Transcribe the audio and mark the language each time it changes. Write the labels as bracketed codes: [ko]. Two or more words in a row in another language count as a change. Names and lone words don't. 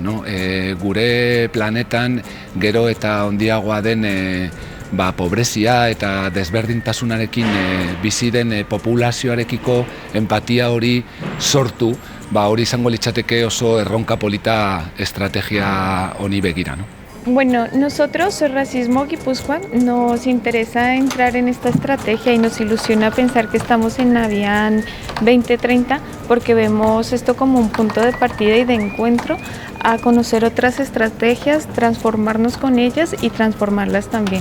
[eu] Gure planetan gero eta handiagoa den pobrezia eta desberdintasunarekin bizi den populazioarekiko empatia hori sortu, hori izango litzateke oso erronka polita estrategia honi begira. [es] Bueno, nosotros, Racismo Guipúzcoa, nos interesa entrar en esta estrategia y nos ilusiona pensar que estamos en Avian 2030 porque vemos esto como un punto de partida y de encuentro a conocer otras estrategias, transformarnos con ellas y transformarlas también.